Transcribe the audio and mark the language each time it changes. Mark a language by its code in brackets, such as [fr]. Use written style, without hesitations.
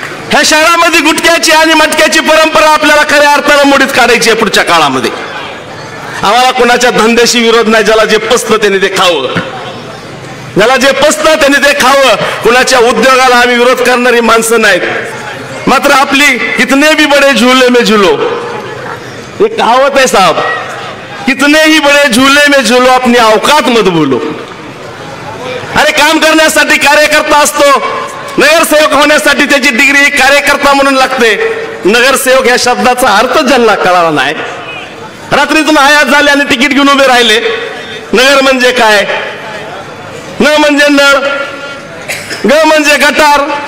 [mr] ह्या शहरामध्ये गुटक्याची आणि मटक्याची परंपरा आपल्याला खऱ्या अर्थानं मोडीत काढायची आहे पुढच्या काळामध्ये. आम्हाला कोणाच्या धंद्याशी विरोध नाही. ज्याला जे पसतं त्याने ते खावं, ज्याला जे पसतं त्याने ते खावं. कुणाच्या उद्योगाला आम्ही विरोध करणारी माणसं नाहीत. मात्र आपली [hi] कितने भी बडे झूले में झूलो, एक कहावत है साहब, कितने ही बड़े झूले में झूलो अपनी औकात मत भूलो. [mr] अरे काम करण्यासाठी कार्यकर्ता असतो, नगरसेवक होण्यासाठी त्याची डिग्री कार्यकर्ता म्हणून लागते. नगरसेवक या शब्दाचा अर्थ ज्यांना कळाला नाही, रात्रीतून आयात झाले आणि तिकीट घेऊन उभे राहिले. नगर म्हणजे काय, न म्हणजे नळ, ग म्हणजे गटार